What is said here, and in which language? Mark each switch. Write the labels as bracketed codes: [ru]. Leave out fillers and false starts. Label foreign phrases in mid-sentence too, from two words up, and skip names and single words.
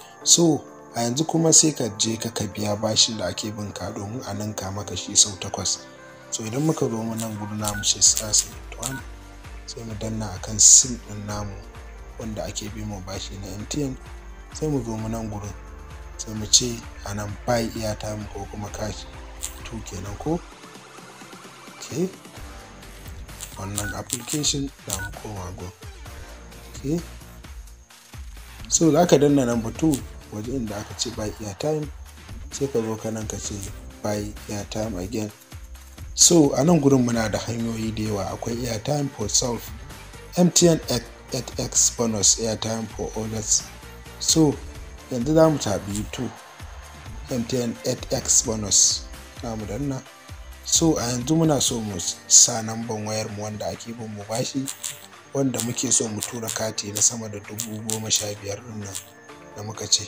[ha] So a yanzu kuma sai ka je ka biya bashin da ake bin ka, domin a ninka maka shi sau 8. So idan muka zo mu nan gurin namu sai *71, sai mu danna akan sim ɗin namu wanda ake bi mu bashi na MTN. Sai mu zo mu nan gurin, sai mu ce a nan [en] buy airtime [ha] ko kuma cash 2 kenan ko. Okay, wannan application da mu koma go. Okay, so za ka danna number 2 waje inda aka ce [en] buy airtime. [ha] sai ka zo ka nan ka ce [en] buy airtime again. [ha] So a nan gurin muna da hanyoyi da yawa, akwai [en] airtime for self, [ha] MTN 8x bonus, [en] airtime for others. [ha] So yanzu za mu tabi to MTN 8x bonus za mu danna. So a yanzu muna so mu sa namban wayar mu wanda ake bin mu bashi, wanda muke so mu tura kati na sama da 15,000 din nan da muka ce.